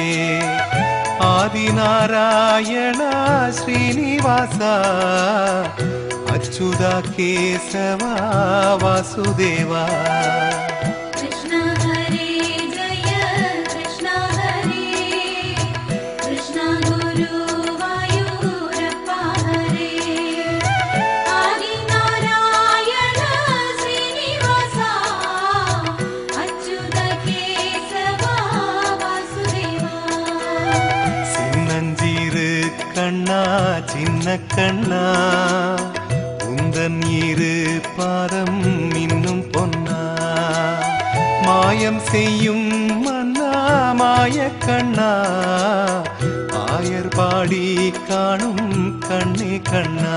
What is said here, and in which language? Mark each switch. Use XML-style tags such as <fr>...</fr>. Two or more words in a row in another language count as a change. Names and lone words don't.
<sa>आदिनारायण श्रीनिवास अच्युत केशव वासुदेवा कृष्ण हरे जय कृष्ण हरे कृष्ण गुरुवायूरप्पा हरे आदिनारायण श्रीनिवासा अच्युत केशव वासुदेवा</sa> <ta>சின்னஞ்சீரு கண்ணா சின்ன கண்ணா உந்தன் இரு பாதம் இன்னும் பொன்னா மாயம் செய்யும் மன்னா மாய கண்ணா ஆயர் பாடி காணும் கண்ணே கண்ணா</ta>